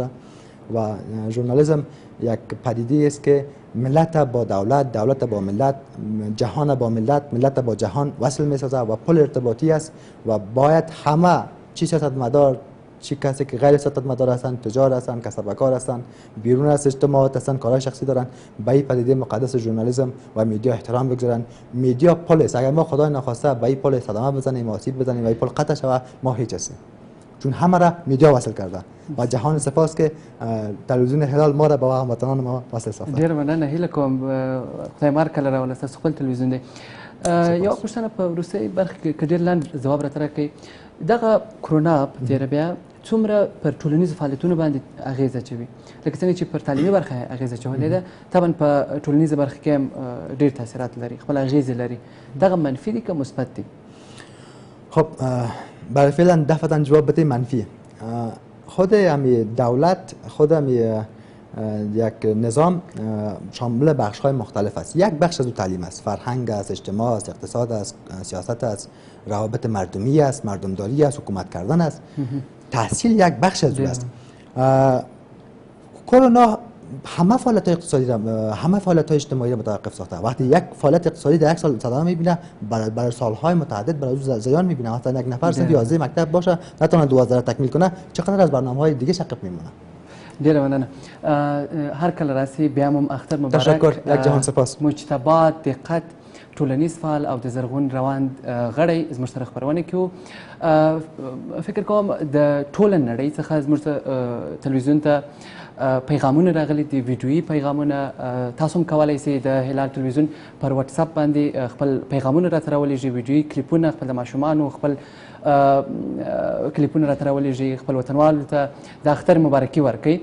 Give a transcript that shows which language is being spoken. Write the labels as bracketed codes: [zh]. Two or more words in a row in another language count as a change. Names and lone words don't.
[fa] و ژورنالیسم یک پدیده است که ملت با دولت، دولت با ملت، جهان با ملت، ملت با جهان وصل می‌سازه و پل ارتباطی است و باید همه چی سیاستمدار، چی کسی که غیر سیاستمدار هستند، تجار هستند، کسب و کار هستند، بیرون از اجتماعات هستند، کارهای شخصی دارند، به این پدیده مقدس ژورنالیسم و میدیا احترام بگذارند. میدیا پل است. اگر ما خدای نخواسته به این پل صدمه بزنیم، آسیب بزنیم و این پل قطع شود، ما هیچ هستیم. چون همه را میدیا وصل کرده و جهان سپاس که تلویزیون هلال ما را با هموطنان ما وصل ساخته. [ps] ډیر مننه، هیله کوم خدای مار کله راول تاسو خپل تلویزیون دی. یو پوښتنه په وروستۍ برخه کې ډیر لاندې ځواب راته راکړئ. دغه کرونا په تېره بیا څومره پر ټولنیزو فعالیتونو باندې اغیزه اچوي؟ لکه څنګه چې پر تعلیمي برخه اغیزه اچولې ده، طبعا په ټولنیزه برخه کې هم ډیر تاثیرات لري، خپل اغیزې لري. دغه منفي دي که مثبت دي؟ [fa] خب برای فعلا دفعتا جواب بده منفی. خود همی دولت، خود همی یک نظام شامل بخش‌های مختلف است. یک بخش از او تعلیم است، فرهنگ است، اجتماع است، اقتصاد است، سیاست است، روابط مردمی است، مردمداری است، حکومت کردن است. تحصیل یک بخش از او است. کرونا همه فعالیت اقتصادی همه فعالیت اجتماعی را متوقف ساخته. وقتی یک فعالیت اقتصادی در یک سال صدمه میبینه، برای سالهای متعدد برای او زیان میبینه. مثلا یک نفر صرف 11 مکتب باشه نتونه 12 تکمیل کنه، چقدر از برنامه‌های دیگه شقف میمونه. [ps] ډیره مننه. هر کله راسي بیا هم اختر مبارک. [fa] تشکر. یک جهان سپاس. [ps] مجتبی دقت ټولنیز فعال او د زرغون روان غړی زموږ سره خبرونه کوي. فکر کوم د ټوله نړۍ څخه زموږ تلویزیون ته پیغامونه راغلي دي، ویډیویي پیغامونه. تاسو هم کولی شئ د هلال تلویزیون پر واتس اپ باندې خپل پیغامونه راته راولېږئ، ویډیویي کلیپونه خپل د ماشومانو خپل کلیپونه راته راولېږئ، خپل وطنوالو ته د اختر مبارکي ورکړئ.